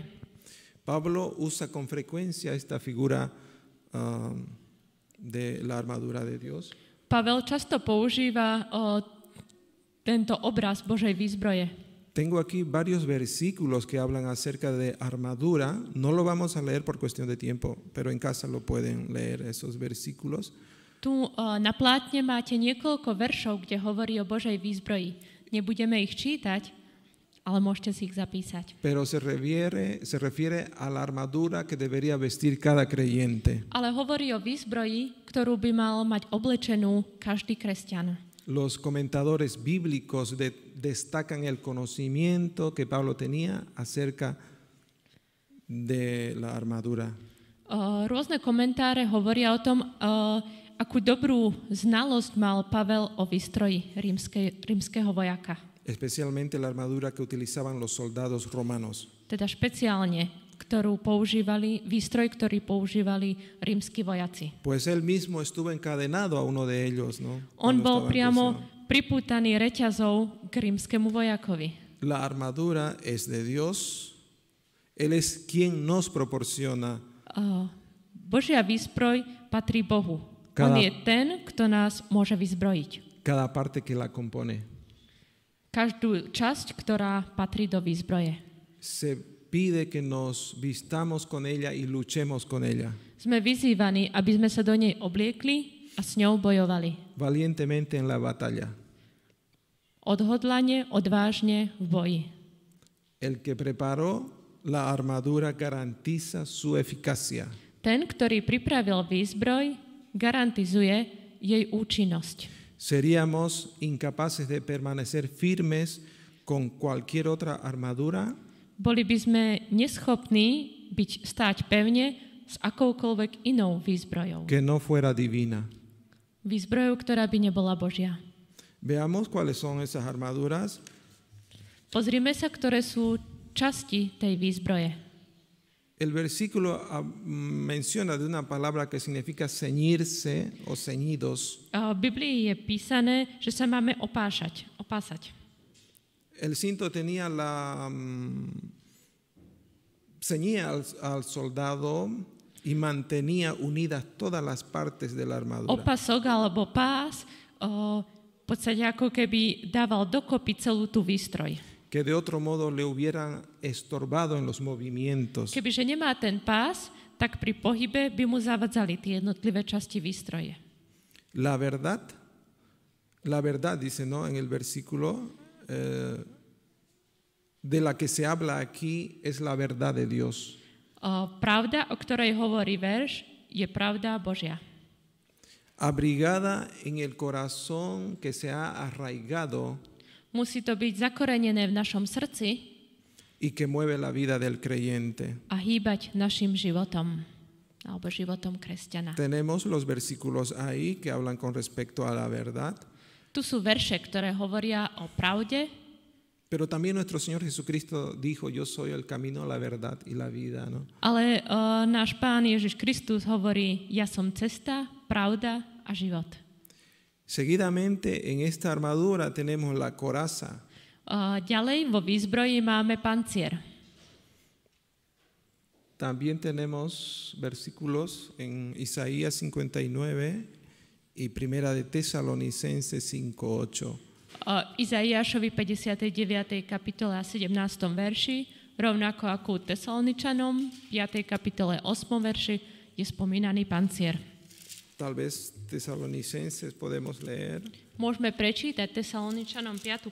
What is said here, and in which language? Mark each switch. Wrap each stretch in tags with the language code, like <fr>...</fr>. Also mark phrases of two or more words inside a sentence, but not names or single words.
<es>Pablo usa con frecuencia esta figura de la armadura de Dios.</es> <sk>Pavel často používa tento obraz Božej výzbroje.</sk> <es>Tengo aquí varios versículos que hablan acerca de armadura. No lo vamos a leer por cuestión de tiempo, pero en casa lo pueden leer esos versículos.</es> <sk>Tu na plátne máte niekoľko veršov, kde hovorí o Božej výzbroji. Nebudeme ich čítať, ale môžete si ich zapísať.</sk> <es>Pero se refiere a la armadura que debería vestir cada creyente.</es> <sk>Ale hovorí o výzbroji, ktorú by mal mať oblečenú každý kresťan.</sk> <es>Los comentadores bíblicos destacan el conocimiento que Pablo tenía acerca de la armadura.</es> <sk>Rôzne komentáre hovoria o tom, akú dobrú znalosť mal Pavel o výstroji rímskeho vojaka.</sk> <es>Especialmente la armadura que utilizaban los soldados romanos.</es> <sk>Teda špeciálne, výstroj, ktorý používali rímski vojaci.</sk> <es>Pues él mismo estuvo encadenado a uno de ellos, ¿no?</es> <sk>On bol priamo pripútaný reťazou k rímskemu vojakovi.</sk> <es>La armadura es de Dios. Él es quien nos proporciona.</es> <sk>Božia výzbroj patrí Bohu. On je ten, kto nás môže vyzbrojiť.</sk> <es>Cada parte que la compone.</es> <sk>Každú časť, ktorá patrí do výzbroje.</sk> <es>Se pide que nos vistamos con ella y luchemos con ella.</es> <sk>Sme vyzývaní, aby sme sa do nej obliekli a s ňou bojovali.</sk> <es>Valientemente en la batalla.</es> <sk>Odhodlane, odvážne v boji.</sk> <es>El que preparó la armadura garantiza su eficacia.</es> <sk>Ten, ktorý pripravil výzbroj, garantizuje jej účinnosť.</sk> <es>Seríamos incapaces de permanecer firmes con cualquier otra armadura.</es> <sk>Boli by sme neschopní stáť pevne s akoukoľvek inou výzbrojou.</sk> <es>Que no fuera divina.</es> <sk>Výzbrojou, ktorá by nebola Božia.</sk> <es>Veamos cuáles son esas armaduras.</es> <sk>Pozrime sa, ktoré sú časti tej výzbroje.</sk> <es>El versículo menciona de una palabra que significa ceñirse o ceñidos.</es> <sk>V Biblii je písané, že sa máme opásať.</sk> <es>El cinto tenía ceñía al soldado y mantenía unidas todas las partes de la armadura.</es> <sk>Opasok alebo pás v podstate ako keby dával dokopy celú tú výstroj.</sk> <es>Que de otro modo le hubieran estorbado en los movimientos.</es> <sk>Kebyže nemá ten pás, tak pri pohybe by mu zavadzali tie jednotlivé časti výstroje.</sk> <es>La verdad dice, ¿no? En el versículo de la que se habla aquí es la verdad de Dios.</es> <sk>Pravda, o ktorej hovorí verš, je pravda Božia.</sk> <es>Abrigada en el corazón que se ha arraigado.</es> <sk>Musí to byť zakorenené v našom srdci</sk> <es>y que mueve la vida del creyente.</es> <sk>A hýbať našim životom alebo životom kresťana.</sk> <es>Tenemos los versículos ahí que hablan con respecto a la verdad.</es> <sk>Tu sú verše, ktoré hovoria o pravde.</sk> <es>Pero también nuestro Señor Jesucristo dijo, yo soy el camino, la verdad y la vida, ¿no?</es> <sk>Ale náš Pán Ježiš Kristus hovorí, ja som cesta, pravda a život.</sk> <es>Seguidamente en esta armadura tenemos la coraza.</es> <sk>Ďalej vo výzbroji máme pancier.</sk> <es>También tenemos versículos en Isaías 59 y Primera de Tesalonicenses 5:8.</es> <sk>Izaiášovi 59. kapitole a 17. verši, rovnako ako u Tesaloničanom, 5. kapitole 8. verši je spomínaný pancier.</sk> <es>Tal vez Tesalonicenses podemos leer.</es> <sk>Môžeme prečítať Tesaloničanom 5.</sk>